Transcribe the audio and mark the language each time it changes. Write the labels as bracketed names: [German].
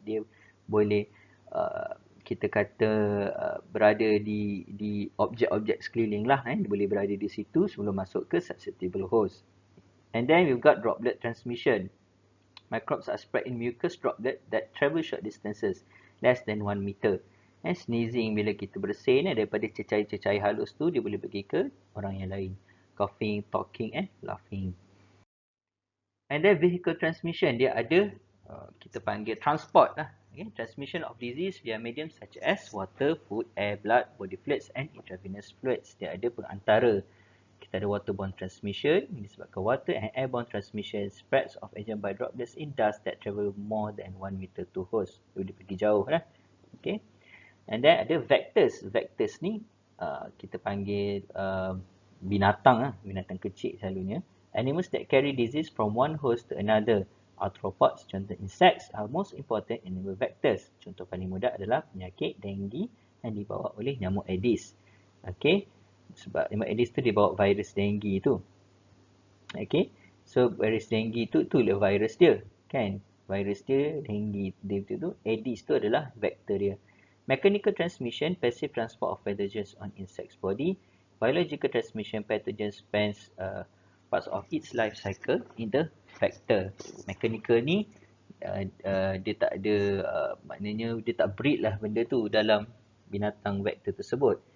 [Malay] Dia boleh kita kata berada di objek-objek sekeliling lah. Dia boleh berada di situ sebelum masuk ke susceptible host. [English] And then we've got droplet transmission. Microbes are spread in mucous droplet that travel short distances, less than 1 meter. [Malay] Sneezing, bila kita bersin, daripada cecair-cecair halus tu, dia boleh pergi ke orang yang lain. [English] Coughing, talking and laughing. And then vehicle transmission, [Malay] dia ada, kita panggil transport lah. [English] Okay? Transmission of disease via medium such as water, food, air, blood, body fluids and intravenous fluids. [Malay] Dia ada pengantara. Kita ada [English] waterborne transmission [Malay] disebabkan [English] water and airborne transmission spreads of agent by droplets in dust that travel more than 1 meter to host. [Malay] Dia pergi jauh lah. Okay. [English] And then [Malay] ada vectors. Vectors ni kita panggil binatang lah. Binatang kecil selalunya. [English] Animals that carry disease from one host to another. Arthropods, contoh insects are most important animal vectors. [Malay] Contoh paling mudah adalah penyakit dengue yang dibawa oleh nyamuk Aedes. Okay. Sebab nyamuk Aedes tu dia bawa virus dengue tu. Okay. So virus dengue tu itulah virus dia. Kan. Virus dia dengue tu. Aedes tu adalah vektor dia. [English] Mechanical transmission, passive transport of pathogens on insect's body. Biological transmission, pathogen spends parts of its life cycle in the vector. [Malay] Mechanical ni dia tak ada maknanya dia tak breed lah benda tu dalam binatang vektor tersebut.